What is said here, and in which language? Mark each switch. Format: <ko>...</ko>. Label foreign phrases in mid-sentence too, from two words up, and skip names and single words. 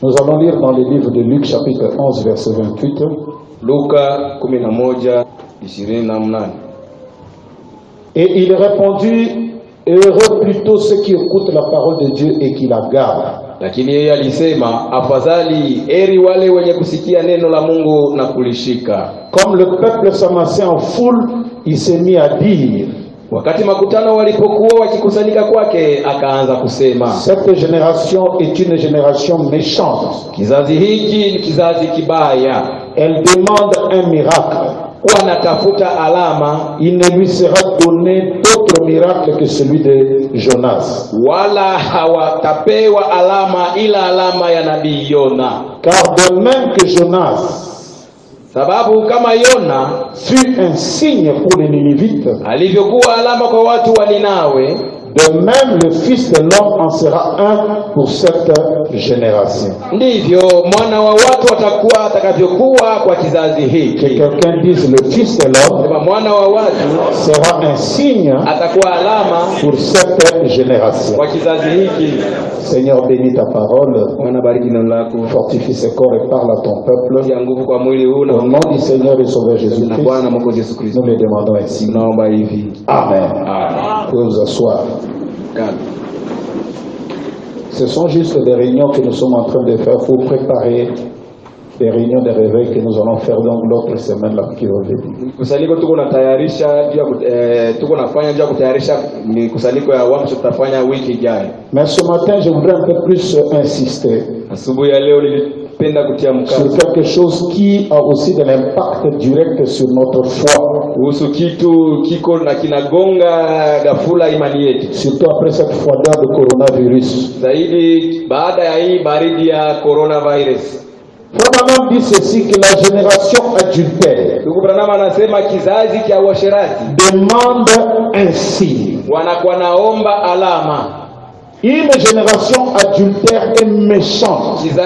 <fr>allons lire dans le livre de Luc, chapitre 11, verset 28.</fr> <sw>Luka 11:28.</sw> <fr>Et il répondit, heureux plutôt ceux qui écoutent la parole de Dieu et qui la gardent.</fr> <sw>Lakini yeye alisema, afadhali heri wale wenye kusikia neno la Mungu na kulishika.</sw> <fr>Comme le peuple s'amassait en foule, il s'est mis à dire,</fr> <sw>wakati makutano walipokuwa wakikusanyika kwake, akaanza kusema,</sw> <fr>cette génération est une génération méchante.</fr> <sw>Kizazi hiki ni kizazi kibaya.</sw> <fr>Elle demande un miracle.</fr> <sw>Wanatafuta alama.</sw> <fr>Il ne lui sera donné d'autre miracle que celui de Jonas.</fr> <sw>Wala hawatapewa alama ila alama ya nabii Yona.</sw> <fr>Car de même que Jonas,</fr> <sw>sababu kama Yona</sw> <fr>fut un signe pour les Ninivites,</fr> <sw>alivyokuwa alama kwa watu wa Ninawe,</sw> <fr>de même le Fils de l'homme en sera un pour cette génération.</fr> <sw>Ndivyo mwana wa watu atakuwa atakavyokuwa kwa kizazi hiki.</sw> <fr>Que quelqu'un dise, le Fils de l'homme</fr> <sw>mwana wa watu</sw> <fr>sera un signe</fr> <sw>atakuwa alama</sw> <fr>pour cette génération.</fr> <sw>Kwa kizazi hiki.</sw> <fr>Seigneur, bénis ta parole. Fortifie ses corps et parle à ton peuple. Au nom du Seigneur et Sauveur Jésus-Christ, nous le demandons ainsi. Amen. Vous pouvez vous asseoir. Ce sont juste des réunions que nous sommes en train de faire pour préparer les réunions de réveil que nous allons faire dans l'autre semaine là qui va venir.</fr> <sw>Kusanyiko tuko nafanya ndio kutayarisha kusanyiko ya watu tutafanya wiki ijayo.</sw> <fr>Mais ce matin je voudrais un peu plus insister.</fr> <sw>Asubuhi ya leo nilipenda kutia mkazo</sw> <fr>sur quelque chose qui a aussi de l'impact direct sur notre foi.</fr> <sw>Kuhusu kitu kiko na kinagonga ghafula imani yetu.</sw> <fr>Surtout après cette froideur de coronavirus.</fr> <sw>Zaidi baada ya hii baridi ya coronavirus.</sw> <fr>Frère Branham dit ceci, que la génération adultère demande un signe. Une génération adultère est méchante.</fr>